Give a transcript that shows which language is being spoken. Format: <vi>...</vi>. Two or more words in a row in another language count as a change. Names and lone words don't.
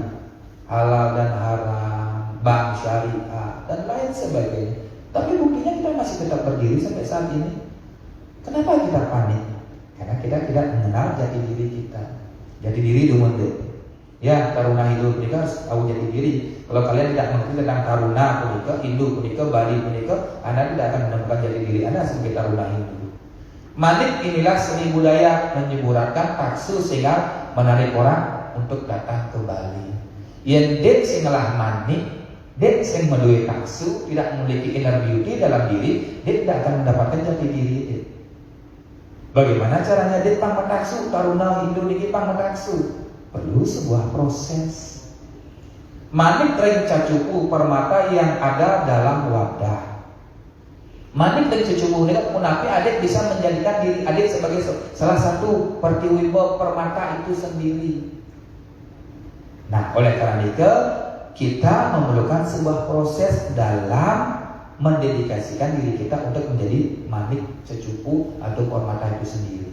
<id>Halal dan haram, bank syariah dan lain sebagainya. Tapi buktinya kita masih tetap berdiri sampai saat ini. Kenapa kita panik? Karena kita tidak mengenal jati diri kita. Jati diri dumun deh. Ya, taruna Hindu punika harus tahu jati diri. Kalau kalian tidak mengerti tentang taruna punika, Hindu punika, Bali punika, Anda tidak akan menemukan jati diri Anda sebagai taruna Hindu. Manik inilah seni budaya menyuburkan taksu sehingga menarik orang untuk datang ke Bali.</id> <ban>Yang dek sing ngelah manik, dek sing meduwe taksu,</ban> <id>tidak memiliki</id> <en>inner beauty</en> <id>dalam diri, dek tidak akan mendapatkan jati diri dek. Bagaimana caranya dek</id> <ban>pang taksu,</ban> <id>taruna Hindu niki</id> <ban>pang taksu?</ban> <id>Perlu sebuah proses.</id> <ban>Manik ring cacuku</ban> <id>permata yang ada dalam wadah.</id> <ban>Manik ring cacuku</ban> <id>ini munapi adik bisa menjadikan diri adik sebagai salah satu pertiwimbo permata itu sendiri. Nah, oleh karena itu kita memerlukan sebuah proses dalam mendedikasikan diri kita untuk menjadi manik cecupu atau permata itu sendiri.</id>